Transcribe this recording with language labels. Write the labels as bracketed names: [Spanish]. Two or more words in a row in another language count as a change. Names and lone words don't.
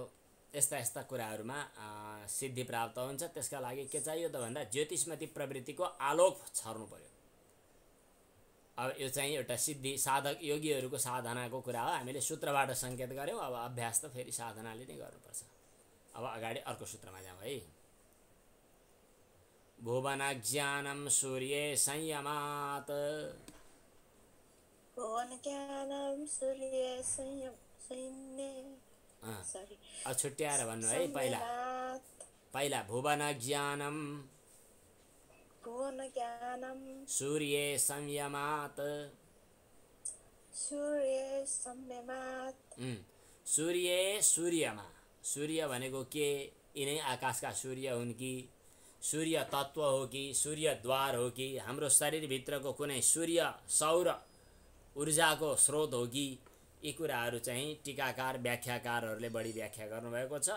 [Nepali] यस्ता यस्ता कुराहरूमा सिद्धि प्राप्त हुन्छ। त्यसका लागि के चाहियो त भन्दा ज्योतिष्मती प्रवृत्तिको आलोक छर्नु पर्यो। अब यो चाहिँ एउटा सिद्धि साधक योगीहरूको साधनाको कुरा हो। हामीले सूत्रबाट संकेत गर्यौँ। अब अभ्यास त फेरि साधनाले नै गर्नुपर्छ। अब अगाडि अर्को सूत्रमा जाउँ है। [Sanskrit] भुवनज्ञानं सूर्ये संयमात्, भुवनज्ञानं सूर्ये [Nepali] अब छुट्याएर भन्नु है। पहिला [Sanskrit] भुवनज्ञानं सूर्ये संयमात्, सूर्ये [Nepali] सूर्यमा, सूर्य भनेको के? यिनै आकाशका सूर्य हुन् कि सूर्य तत्व हो कि सूर्य द्वार हो कि हाम्रो शरीरभित्रको कुनै सूर्य सौर ऊर्जाको स्रोत हो कि? यी कुराहरू चाहिँ टीकाकार व्याख्याकारहरूले बढी व्याख्या गर्नुभएको छ।